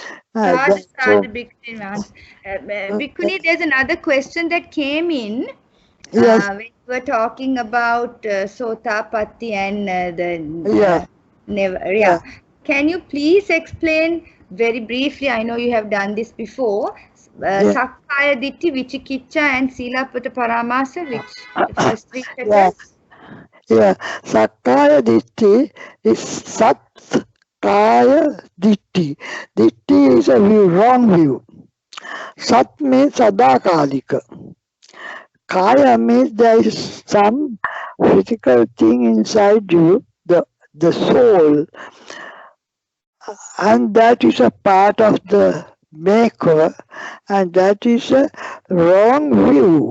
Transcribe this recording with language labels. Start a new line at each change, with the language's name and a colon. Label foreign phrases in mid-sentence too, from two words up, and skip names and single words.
English: Bhikkhuni, there's another question that came in. Yes. When we were talking about Sotapatti and Can you please explain very briefly? I know you have done this before.
Pali: Sakkaya, ditti, vicikicca, and silabbata paramasa,
English: which the first three letters. Yeah,
Pali: sakkaya ditti is sakkaya ditti.
English: Ditti is a view, wrong view. Sat means sadakalika. Kaya means there is some physical thing inside you, the soul, and that is a part of the maker, and that is a wrong view.